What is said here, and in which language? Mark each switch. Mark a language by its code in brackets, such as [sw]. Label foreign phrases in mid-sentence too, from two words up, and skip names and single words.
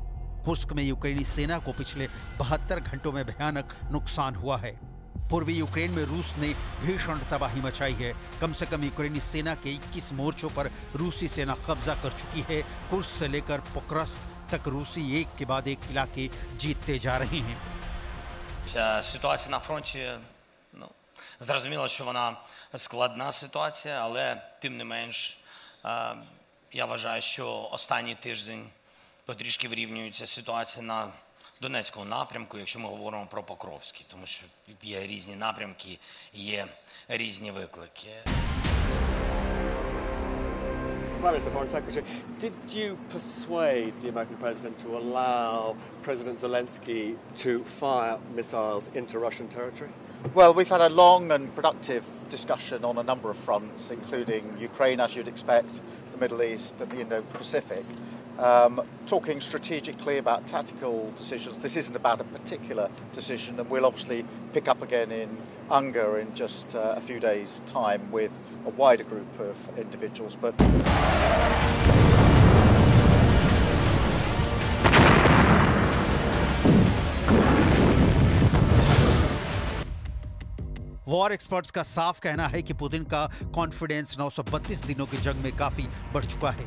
[hi] कुर्स्क में यूक्रेनी सेना को पिछले 72 घंटों में भयानक नुकसान हुआ है। पूर्वी यूक्रेन में रूस ने भीषण तबाही मचाई है। कम से कम यूक्रेनी सेना के 21 मोर्चों पर रूसी सेना कब्जा कर चुकी है। कुर्स्क से लेकर पोक्रास्क तक रूसी एक के बाद एक इलाके जीतते जा रहे हैं। [uk] Ситуація на фронті, зрозуміло, що вона складна ситуація, але тим не менш, я вважаю, що останній тиждень потрішки вирівнюється ситуація на Донецькому напрямку, якщо ми говоримо про Покровський, тому що є різні напрямки, є різні виклики. [en] Prime Minister, Foreign Secretary, did you persuade the American president to allow President Zelensky to fire missiles into Russian territory? Well, we've had a long and productive discussion on a number of fronts, including Ukraine, as you'd expect, the Middle East and the Indo-Pacific. Talking strategically about tactical decisions. This isn't about a particular decision, and we'll obviously pick up again in UNGA in just a few days' time with a wider group of individuals. But war experts [hi] का साफ कहना है कि पुतिन का कॉन्फिडेंस 932 दिनों की जंग में काफी बढ़ चुका है।